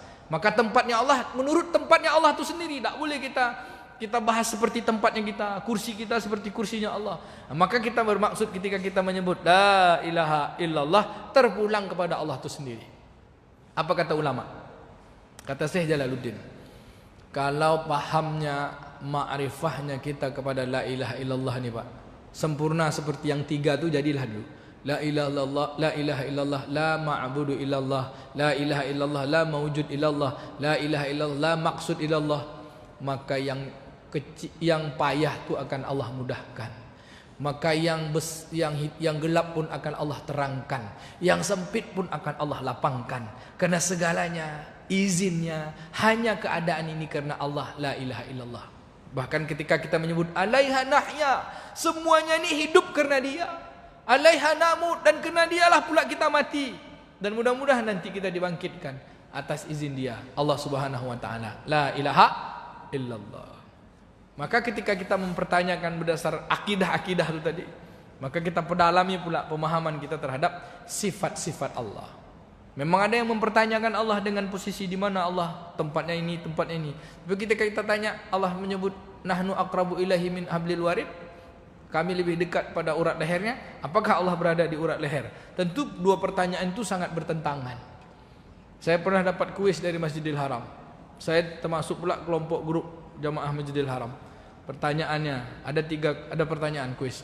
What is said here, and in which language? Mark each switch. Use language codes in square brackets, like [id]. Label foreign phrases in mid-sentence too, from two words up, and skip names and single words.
[id] Maka tempatnya Allah menurut tempatnya Allah itu sendiri, tak boleh kita bahas seperti tempatnya kita, kursi kita seperti kursinya Allah. Maka kita bermaksud ketika kita menyebut [ar] لا إله إلا الله [id] terpulang kepada Allah itu sendiri. Apa kata ulama? Kata Syekh Jalaluddin, kalau pahamnya ma'rifahnya kita kepada [ar] لا إله إلا الله [id] ni Pak, sempurna seperti yang tiga tu jadilah dulu. [ar] لا إله إلا الله، لا إله إلا الله، لا معبود إلا الله، لا إله إلا الله، لا موجود إلا الله، لا إله إلا الله، لا مقصود إلا الله. [id] Maka yang kecil, yang payah tu akan Allah mudahkan. Maka yang gelap pun akan Allah terangkan, yang sempit pun akan Allah lapangkan. Karena segalanya izinnya hanya keadaan ini karena Allah [ar] لا إله إلا الله. [id] Bahkan ketika kita menyebut [ar] عليه نحيا, [id] semuanya ini hidup karena dia. [ar] عليه نموت, [id] dan karena dialah pula kita mati. Dan mudah-mudahan nanti kita dibangkitkan atas izin dia, [ar] الله سبحانه وتعالى. لا إله إلا الله. [id] Maka ketika kita mempertanyakan berdasar akidah-akidah itu tadi, maka kita pedalami pula pemahaman kita terhadap sifat-sifat Allah. Memang ada yang mempertanyakan Allah dengan posisi di mana Allah tempatnya ini, tempatnya ini. Tapi ketika kita tanya, Allah menyebut [ar] نحن أقرب إليه من حبل الوريد, [id] kami lebih dekat pada urat lehernya. Apakah Allah berada di urat leher? Tentu dua pertanyaan itu sangat bertentangan. Saya pernah dapat kuis dari Masjidil Haram. Saya termasuk pula kelompok grup jamaah Masjidil Haram. Pertanyaannya ada pertanyaan kuis.